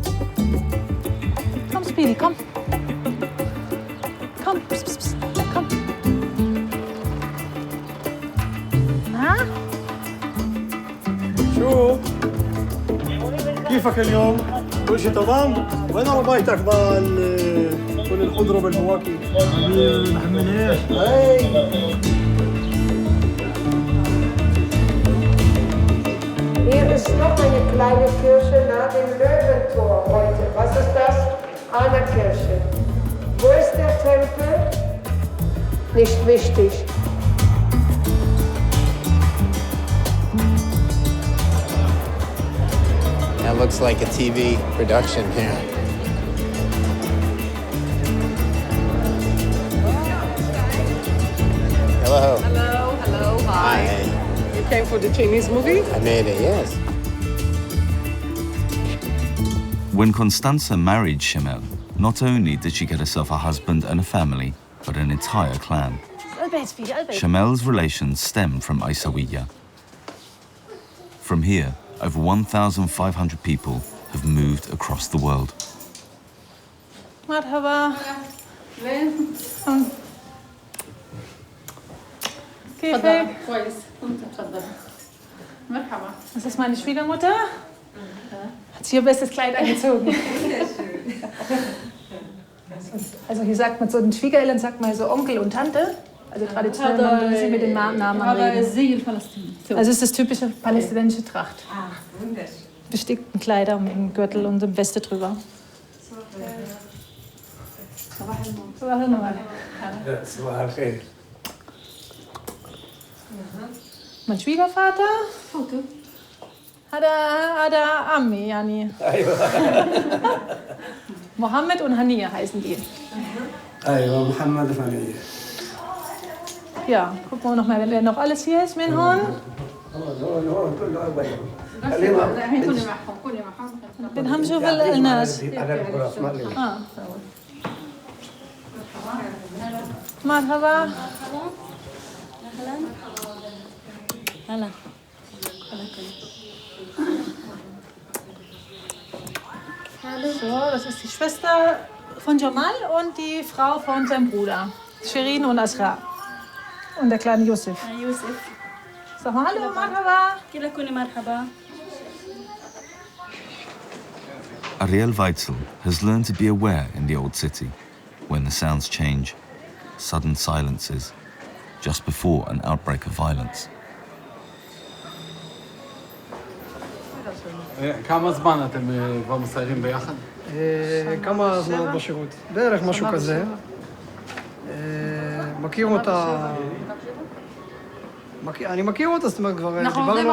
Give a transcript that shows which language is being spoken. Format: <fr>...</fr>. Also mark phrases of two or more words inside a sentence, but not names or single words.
<en>Come, Speedy, come. Come, pss, pss, pss. Come.</en> <de>Na?</de> <ar>شو؟ كيفك اليوم؟ كل شيء تمام؟ وين ربايتك كل الخضر والفواكه؟ محمد ايش؟</ar> <de>Hier ist noch eine kleine Kirche nach dem Löwentor heute. Was ist das? Eine Kirche. Wo ist der Tempel? Nicht wichtig.</de> <en>That looks like a TV production here. Hello. Hello, hello, hi. Hi. You came for the Chinese movie? I made it, yes. When Constanza married Shemel, not only did she get herself a husband and a family, but an entire clan. Shemel's relations stem from Isawiya. From here, over 1,500 people have moved across the world.</en> <ar>مرحبا. كيفك؟ كويس. تفضل. مرحبا.</ar> <de>Das ist meine Schwiegermutter. Hat sich ihr bestes Kleid angezogen. Also hier sagt man so den Schwiegereltern sagt man so Onkel und Tante. Also traditionell man sie mit den Namen reden. Also es ist das typische palästinensische Tracht. Bestickten Kleider mit dem Gürtel und dem Weste drüber. Mein Schwiegervater hat Ami, yani. Mohammed und Hania heißen die.</de> <ar>أيوة محمد وهنية.</ar> <de>Ja, gucken wir noch mal, wer noch alles hier ist. Minhon.</de> <ar>بنهم شوف الناس. مرحبا. هلا.</ar> <de>So, das ist die Schwester von Jamal und die Frau von seinem Bruder. Shirin und Asra. Und der kleine Yusuf. Yusuf. Sag mal hallo, marhaba.</de> <ar>كيف كوني مرحبا.</ar> <en>Ariel Weitzel has learned to be aware in the old city when the sounds change, sudden silences, just before an outbreak of violence.</en> <he>כמה זמן אתם כבר מסיירים ביחד? כמה זמן בשירות? בערך משהו כזה. מכיר אותה... אני מכיר אותה, זאת אומרת, כבר דיברנו על כל ה...</he>